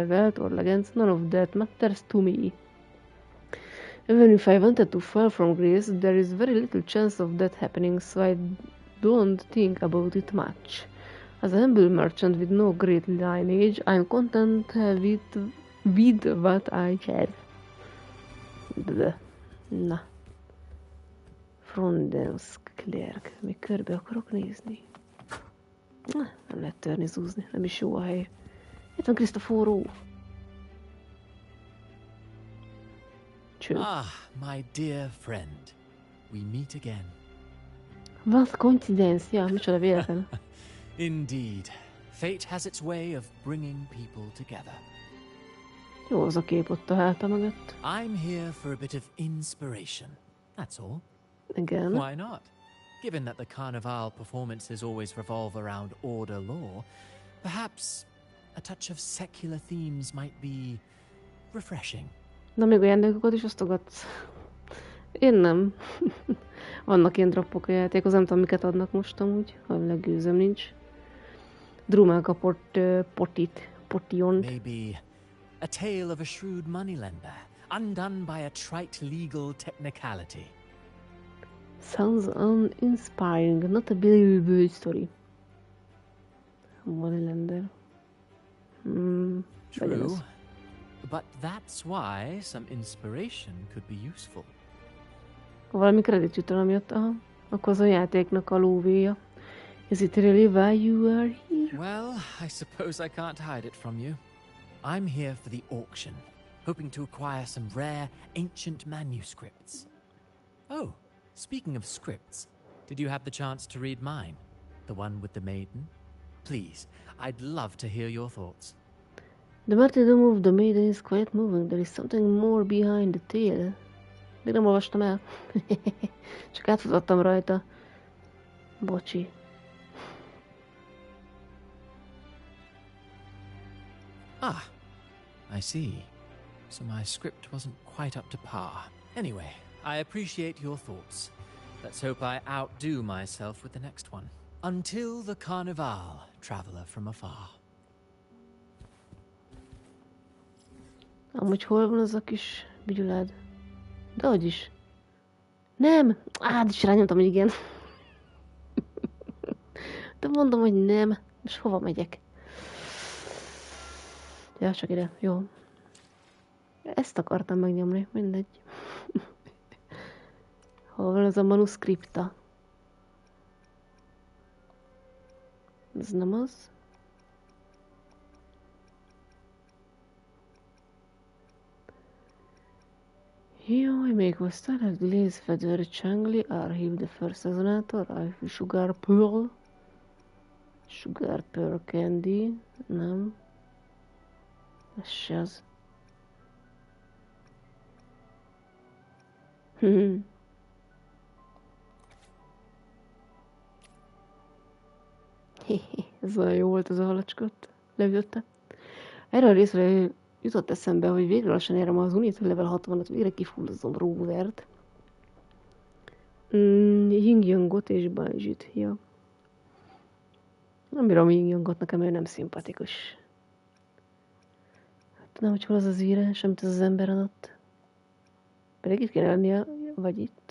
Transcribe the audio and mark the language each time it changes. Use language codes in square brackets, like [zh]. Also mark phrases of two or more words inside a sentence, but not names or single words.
[en] Wealth or legends, none of that matters to me. Even if I wanted to fall from grace, there is very little chance of that happening, so I don't think about it much. As a humble merchant with no great lineage, I'm content with what I have. [hu] Na. Frondensk Clerk. Még körbe akarok nézni. Nem lehet törni, zúzni. Nem is jó a hely. Itt van Krisztoforó. [en] Ah, my dear friend. We meet again. What coincidence. [hu] Ja, micsoda véletlen. [en] Indeed. Fate has its way of bringing people together. [hu] Jó az a kép ott a háta mögött. [en] I'm here for a bit of inspiration. That's all. [hu] Igen. [en] Why not? Given that the Carnival performances always revolve around order law, perhaps a touch of secular themes might be refreshing. [hu] Na, még ajándékokat is osztogatsz? Én nem. Vannak ilyen droppok a játékhoz, nem tudom, miket adnak most amúgy, ha legőzöm nincs. Drumán kapott potiont. [en] Maybe a tale of a shrewd moneylender, undone by a trite legal technicality. Sounds uninspiring, not a believable story. Moneylender. True. But that's why some inspiration could be useful. [hu] Valami kredit jut el, amiatt, akkor az a játéknak a lóvéja. [en] Is it really why you are here? Well, I suppose I can't hide it from you. I'm here for the auction, hoping to acquire some rare, ancient manuscripts. Oh, speaking of scripts, did you have the chance to read mine? The one with the maiden? Please, I'd love to hear your thoughts. The martyrdom of the maiden is quite moving. There is something more behind the tale. [hu] Még nem olvastam el. Csak átfutottam rajta. Bocsi. [en] Ah, I see. So my script wasn't quite up to par. Anyway, I appreciate your thoughts. Let's hope I outdo myself with the next one. Until the Carnival, traveler from afar. [hu] Amúgy hol van az a kis bigyulád? Dehogy is. Nem! is rányomtam, hogy igen. De mondom, hogy nem. És hova megyek? Ja, csak ide. Jó. Ezt akartam megnyomni. Mindegy. Hol van az a manuszkripta? Ez nem az. Jaj, még hoztál egy Glézfeder Csangli, [en] Archive the First Resonator, Archive Sugar Pearl, Sugar Pearl Candy, [hu] nem. Ez se az. Ez olyan jó volt az a halacskot. Leütötte. Erre a részre jutott eszembe, hogy végre lassan érem az [en] Unit level [hu] 60-at, végre kifullazom Rovert. Ying-Yangot és Banjit. Ja. Nem bírom Ying-Yangot, nekem ő nem szimpatikus. Hát nem, hogy hol az az írás, amit az ember adott. Pedig itt kéne lennie, vagy itt.